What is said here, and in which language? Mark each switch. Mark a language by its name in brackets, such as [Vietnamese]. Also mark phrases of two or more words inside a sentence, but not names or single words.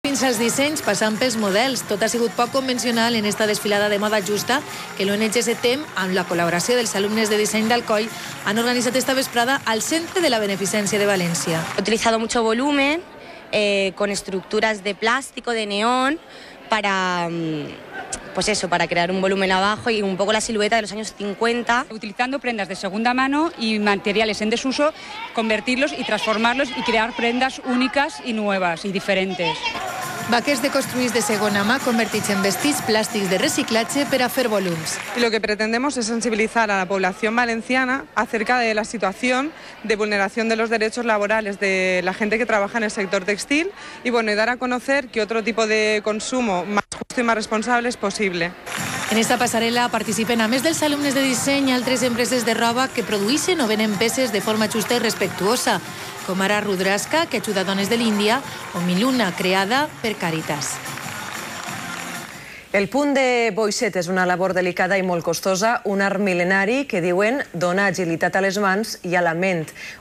[Catalan] Fins als dissenys, passant pels models. Tot ha sigut poc convencional en esta desfilada de moda justa que l'ONG SETEM, amb la col·laboració dels alumnes de disseny d'Alcoi, han organitzat esta vesprada al Centre de la Beneficència de València. [Spanish] He utilizado mucho volumen, con estructuras de plástico, de neón, para crear un volumen abajo y un poco la silueta de los años 50. Utilizando prendas de segunda mano y materiales en desuso, convertirlos y transformarlos y crear prendas únicas y nuevas y diferentes. [Catalan] Vaquers deconstruïts de segona mà convertits en vestits plàstics de reciclatge per a fer volums. [Spanish] Y lo que pretendemos es sensibilizar a la población valenciana acerca de la situación de vulneración de los derechos laborales de la gente que trabaja en el sector textil y dar a conocer que otro tipo de consumo más justo y más responsable es posible. [Catalan] En esta passarel·la participen, a més dels alumnes de disseny, altres empreses de roba que produeixen o venen peces de forma justa i respectuosa, com ara Rudrasca, que ajuda dones de l'Índia, o Miluna, creada per Càritas. El punt de boixet és una labor delicada i molt costosa, un art mil·lenari que diuen dona agilitat a les mans i a la ment.